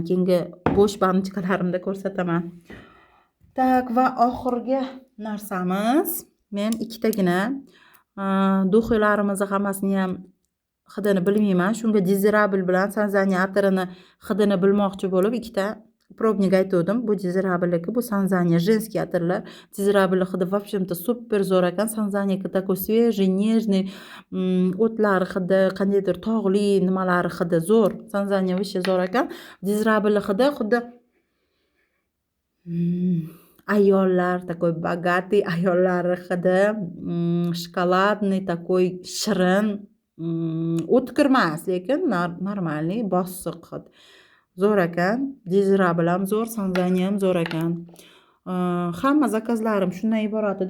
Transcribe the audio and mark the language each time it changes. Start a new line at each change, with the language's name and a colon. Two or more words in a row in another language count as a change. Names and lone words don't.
Uzbek: Keyingi bo'sh banchkalarimda ko'rsataman. Tak, va oxirgi narsamiz, men ikkitagina duxiylarimizni hammasini ham hidini bilmayman. Shunga Desirable bilan Sanzaniya atirini hidini bilmoqchi bo'lib, ikkita probник aytdim. Bu Desirable'niki, bu Sanzaniya женский atirlar. Desirable hidi
Russian: в общем-то
Uzbek: super zo'r ekan. Sanzaniyaki
Russian: такой свежий, нежный,
Uzbek: o'tlar hidi, qandaydir tog'li nimalari hidi zo'r. Sanzaniya вообще zo'r ekan. Desirable hidi xuddi ayollar,
Russian: такой богатый
Uzbek: ayollari hidi, shokoladный, такой shirin, o'tkir emas, lekin normalniy, bosiq hid. zo'r ekan. Dezirable ham zo'r, Sanzani ham zo'r ekan. Hamma zakazlarim shundan iborat edi.